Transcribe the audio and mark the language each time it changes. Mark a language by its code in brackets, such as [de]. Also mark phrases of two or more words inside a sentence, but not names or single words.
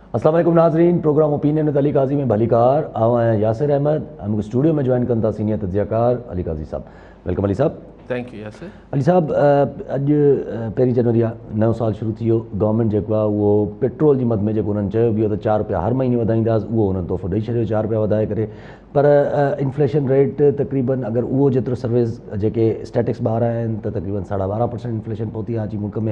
[ur] السلام علیکم ناظرین، پروگرام اوپینین ود علی قاضی میں [sd] بھلی کار آواں [ur] یاسر احمد ہم اسٹوڈیو میں جوائن کرتا سینئر تجزیہ کار علی قاضی صاحب. ویلکم علی صاحب. [en] thank you یاسر. [sd] علی صاحب اج 1 जनवरी नओं साल शुरू थी वियो. गवर्नमेंट जेको आहे उहो पेट्रोल जी मद में जेको उन्हनि चयो बि हो त 4 रुपया हर महीने वधाईंदासीं, उहो उन्हनि तोहफ़ो ॾेई छॾियो 4 रुपया वधाए करे. पर [en] inflation rate [sd] तक़रीबन अगरि उहो जेतिरो सर्विस जेके स्टैटिक्स ॿार आहिनि त तक़रीबन 12.5% इन्फ्लेशन पहुती आहे अची मुल्क में.